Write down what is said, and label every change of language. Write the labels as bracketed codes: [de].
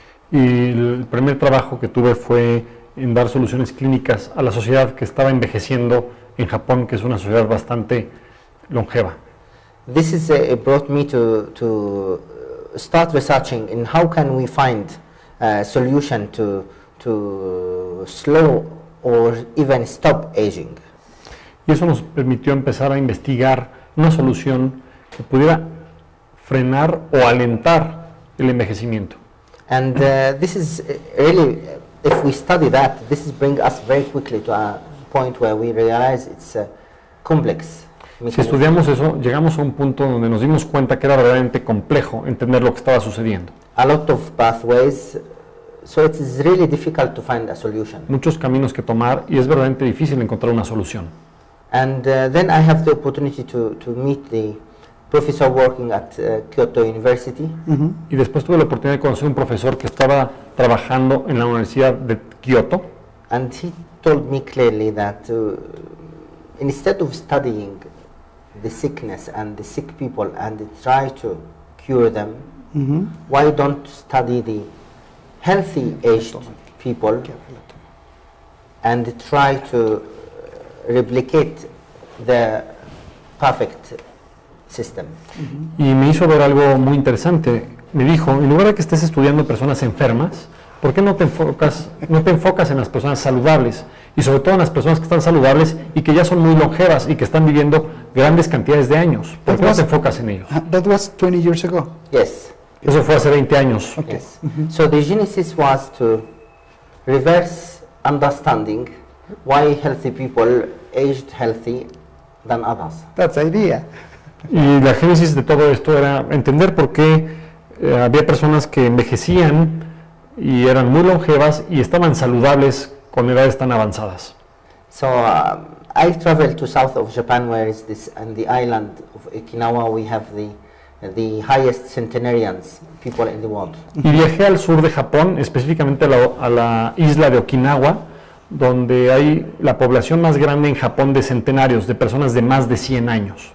[es] Y el primer trabajo que tuve fue en dar soluciones clínicas a la sociedad que estaba envejeciendo en Japón, que es una sociedad bastante longeva. [en] This is brought me to start researching in how can we find a solution to slow or even stop aging. [es] Y eso nos permitió empezar a investigar una solución que pudiera frenar o alentar el envejecimiento. [en] And this is really if we study that, this is bring us very quickly to a point where we realize it's complex. [es] Si [en] mechanism. [es] estudiamos eso, llegamos a un punto donde nos dimos cuenta que era verdaderamente complejo entender lo que estaba sucediendo. [en] A lot of pathways, so it is really difficult to find a solution. [es] Muchos caminos que tomar y es verdaderamente difícil encontrar una solución. [en] And then I have the opportunity to meet the professor working at Kyoto University. [es] Y después tuve la oportunidad de conocer un profesor que estaba trabajando en la Universidad de Kioto [en] And he told me clearly that instead of studying the sickness and the sick people and try to cure them, why don't study the healthy aged people and try to replicate the perfect system? [es] y me hizo ver algo muy interesante. Me dijo, en lugar de que estés estudiando personas enfermas, ¿por qué no te enfocas en las personas saludables? Y sobre todo en las personas que están saludables y que ya son muy longevas y que están viviendo grandes cantidades de años. ¿Por qué no te enfocas en ellos? [en] That was 20 years ago. Yes. [es] Eso fue hace 20 años. [en] Yes. So the genesis was to reverse understanding why healthy people aged healthy than others. That's the idea. [es] Y la génesis de todo esto era entender por qué había personas que envejecían y eran muy longevas y estaban saludables con edades tan avanzadas. [en] So I traveled to south of Japan, where is this, on the island of Okinawa we have the highest centenarians people in the world. [es] Y viajé al sur de Japón, específicamente a la isla de Okinawa, donde hay la población más grande en Japón de centenarios, de personas de más de 100 años.